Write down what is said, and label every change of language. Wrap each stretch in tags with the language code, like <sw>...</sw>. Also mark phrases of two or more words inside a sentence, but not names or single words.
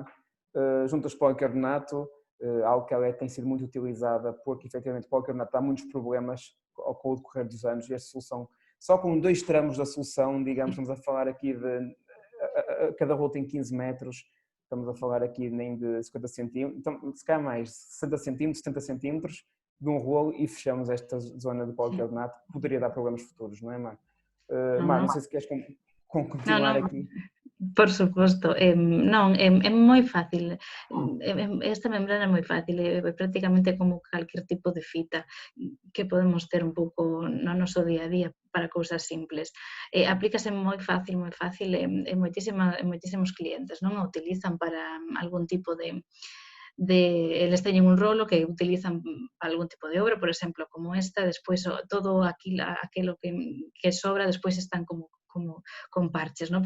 <pt>Juntas de policarbonato, algo que ela tem sido muito utilizada porque efetivamente o policarbonato dá muitos problemas com o decorrer dos anos e esta solução, só com 2 tramos da solução, digamos, estamos a falar aqui de cada rolo tem 15 metros, estamos a falar aqui nem de 50 centímetros, então se calhar mais 60 centímetros, 70 centímetros de um rolo e fechamos esta zona de policarbonato que poderia dar problemas futuros, não é, Mar? Mar, não sei se queres continuar aqui.</pt> <gl>Por suposto, non, é moi fácil, esta membrana é moi fácil, é prácticamente como calquer tipo de fita que podemos ter un pouco no noso día a día para cousas simples. Aplícase moi fácil e moitísimos clientes non a utilizan para algún tipo de eles teñen un rolo que utilizan para algún tipo de obra, por exemplo, como esta, despois todo aquilo que sobra, despois están como con parches, non?</gl>